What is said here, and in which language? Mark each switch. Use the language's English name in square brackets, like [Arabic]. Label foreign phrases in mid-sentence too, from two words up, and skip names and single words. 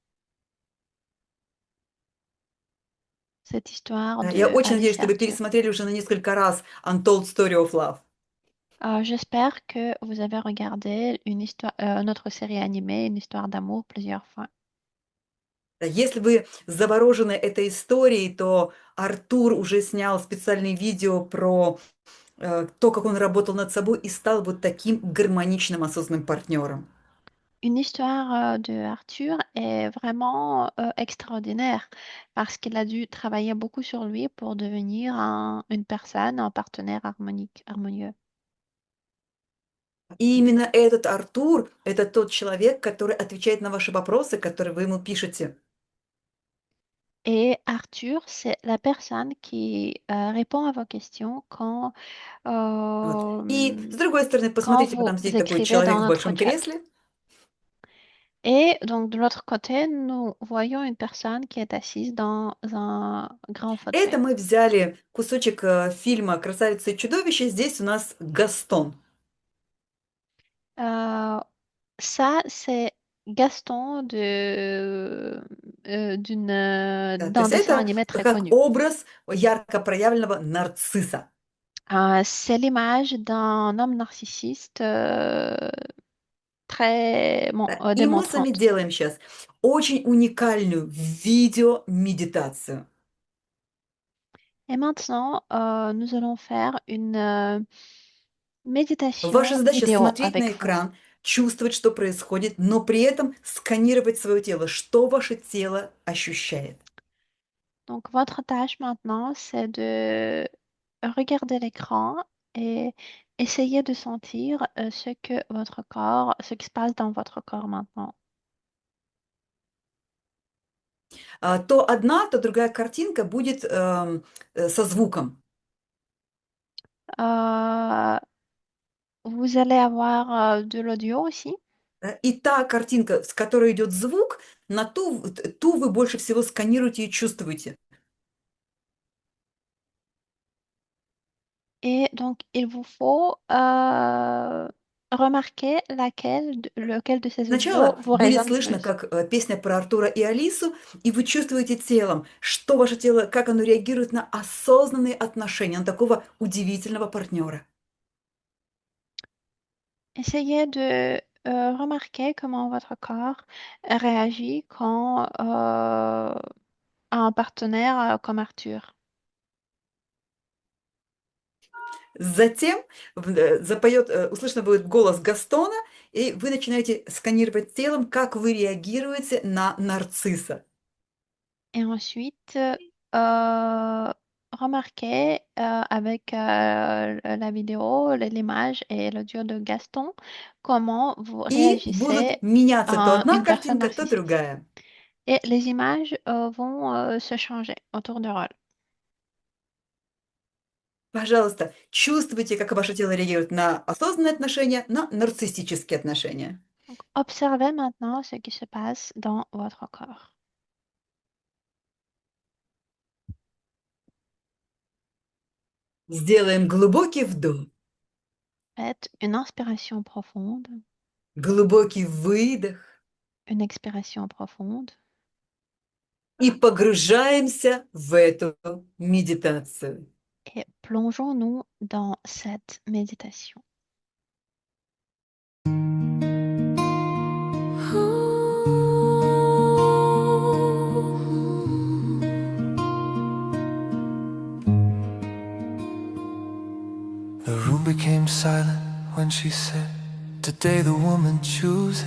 [French] Cette histoire [Russian] Да, я [French] de [Russian] очень надеюсь, [French] Alice et [Russian] что вы [French] Arthur. [Russian] пересмотрели уже на несколько раз Untold Story of Love. [French] J'espère que vous avez regardé notre série animée, une histoire d'amour plusieurs fois. [Russian] Да, если вы заворожены этой историей, то Артур уже снял специальное видео про то, как он работал над собой и стал вот таким гармоничным, осознанным партнером. [French] Une histoire de Arthur est vraiment extraordinaire parce qu'il a dû travailler beaucoup sur lui pour devenir une personne, un partenaire harmonieux. [Russian] И именно этот Артур — это тот человек, который отвечает на ваши вопросы, которые вы ему пишете. [French] Et Arthur, c'est la personne qui répond à vos questions [Russian] Вот. И с другой стороны, [French] quand [Russian] посмотрите, вот [French] vous [Russian] там сидит такой [French] écrivez [Russian] человек [French] dans [Russian] в [French] notre [Russian] большом [French] chat. [Russian] кресле. [French] Et donc de l'autre côté, nous voyons une personne qui est assise dans un grand [Russian] Это [French] fauteuil. [Russian] мы взяли кусочек фильма «Красавица и чудовище». Здесь у нас Гастон. [French] Euh, Ça, c'est Gaston [Russian] Да, то [French] d'un [Russian] есть [French] dessin [Russian] это [French] animé très [Russian] как [French] connu. [Russian] образ ярко проявленного нарцисса. [French] C'est l'image d'un homme narcissiste très [Russian] Да. И мы с вами [French] démontrante. [Russian] делаем сейчас очень уникальную видеомедитацию. [French] Et maintenant, nous allons faire une [Russian] Ваша [French] méditation [Russian] задача [French] vidéo [Russian] смотреть на [French] avec vous. [Russian] экран, чувствовать, что происходит, но при этом сканировать свое тело, что ваше тело ощущает. [French] Donc, votre tâche maintenant, c'est de regarder l'écran et essayer de sentir ce qui se passe dans votre corps maintenant. [Russian] То одна, то другая картинка будет со звуком. [French] Euh, Vous allez avoir de l'audio aussi. [Russian] Да. И та картинка, с которой идет звук, на ту вы больше всего сканируете и чувствуете. [French] Et donc, il vous faut remarquez lequel de ces audios [Russian] Сначала [French] vous [Russian] будет [French] résonne [Russian] слышно, [French] plus. [Russian] как песня про Артура и Алису, и вы чувствуете телом, что ваше тело, как оно реагирует на осознанные отношения, на такого удивительного партнера. [French] Essayez de remarquer comment votre corps réagit quand a un partenaire comme Arthur. [Russian] Затем услышно будет голос Гастона, и вы начинаете сканировать телом, как вы реагируете на нарцисса. [French] Et ensuite, remarquez avec la vidéo, l'image et l'audio de Gaston, comment vous [Russian] И будут [French] réagissez [Russian] меняться то [French] à [Russian] одна [French] une personne [Russian] картинка, то [French] narcissique. [Russian] другая. [French] Et les images vont se changer autour de rôle. [Russian] Пожалуйста, чувствуйте, как ваше тело реагирует на осознанные отношения, на нарциссические отношения. [French] Donc, observez maintenant ce qui se passe dans votre corps. [Russian] Сделаем глубокий вдох, [French] Faites une inspiration profonde, [Russian] глубокий выдох [French] une expiration profonde [Russian] и погружаемся в эту медитацию. [French] et plongeons-nous dans cette méditation. [English] The room became silent when she said, "Today the woman chooses."